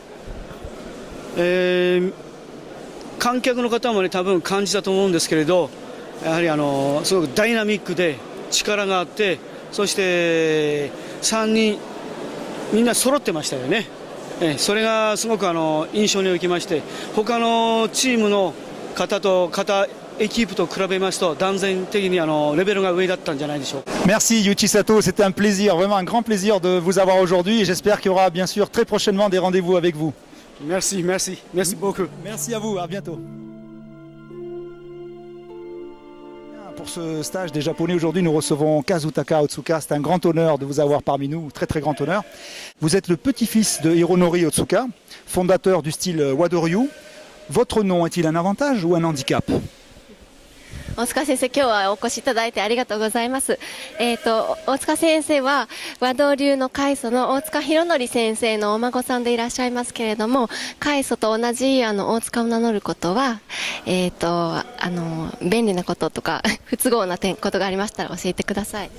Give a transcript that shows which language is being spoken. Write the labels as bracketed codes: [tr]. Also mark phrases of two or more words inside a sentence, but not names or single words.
[ja] 観客の方もね多分感じたと思うんですけれど、やはりすごくダイナミックで力があって、そして3人みんな揃ってましたよね。それがすごく印象に置きまして、他のチームの方とエキープと比べますと断然的にレベルが上だったんじゃないでしょうか。 [fr] Merci Yuichi Sato, c'était un plaisir, vraiment un grand plaisir de vous avoir aujourd'hui et j'espère qu'il y aura bien sûr très prochainement des rendez-vous avec vous. Merci beaucoup. Merci à vous, à bientôt. Pour ce stage des Japonais, aujourd'hui nous recevons Kazutaka Otsuka. C'est un grand honneur de vous avoir parmi nous, très très grand honneur. Vous êtes le petit-fils de Hironori Otsuka, fondateur du style Wado-ryu. Votre nom est-il un avantage ou un handicap? [ja] 大塚先生、今日はお越しいただいてありがとうございます。大塚先生は和道流の開祖の大塚弘則先生のお孫さんでいらっしゃいますけれども、開祖と同じ大塚を名乗ることは、便利なこととか不都合なことがありましたら教えてください。